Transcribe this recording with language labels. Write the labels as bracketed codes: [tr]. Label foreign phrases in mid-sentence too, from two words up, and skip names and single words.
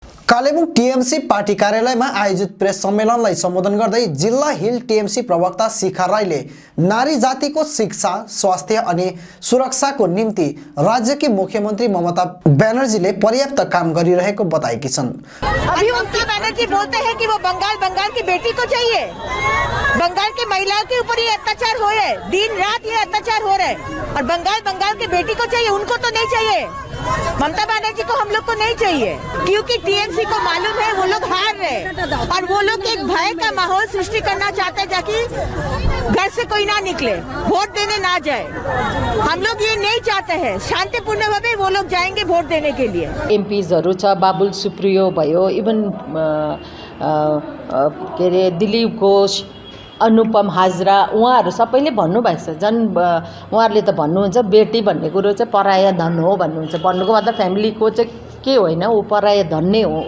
[ne] कालेबुङ टीएमसी पार्टी कार्यालयमा आयोजित प्रेस सम्मेलनलाई सम्बोधन गर्दै जिल्ला हिल टीएमसी प्रवक्ता शिखा राईले नारी जातिको शिक्षा, स्वास्थ्य अनि सुरक्षाको निम्ति राज्यकी मुख्यमन्त्री ममता ब्यानर्जीले पर्याप्त काम गरिरहेको बताएकी छन्। [hi] अभी ममता ब्यानर्जी बोलते हैं कि वो बंगाल की बेटी को चाहिए। बंगाल की महिलाओं के ऊपर ये अत्याचार हो रहे हैं, दिन रात ये अत्याचार हो रहे हैं और बंगाल की बेटी को चाहिए, उनको तो नहीं चाहिए। ममता बनर्जी को हम लोग को नहीं चाहिए, क्योंकि टीएमसी को मालूम है वो लोग हार रहे और वो लोग एक भय का माहौल सृष्टि करना चाहते हैं ताकि घर से कोई ना निकले, वोट देने ना जाए। हम लोग ये नहीं चाहते हैं, शांतिपूर्ण भावे वो लोग जाएंगे वोट देने के लिए। [ne] एमपीजहरू छ, बाबुल सुप्रियो भयो, इभन के अरे दिलीप घोष, अनुपम हाजरा, उहाँहरू सबैले भन्नुभएको छ। झन् उहाँहरूले त भन्नुहुन्छ बेटी भन्ने कुरो चाहिँ [hi] पराया धन [ne] हो भन्नुहुन्छ। भन्नुको मतलब फ्यामिलीको चाहिँ के होइन, ऊ [hi] पराया धन [ne] नै हो।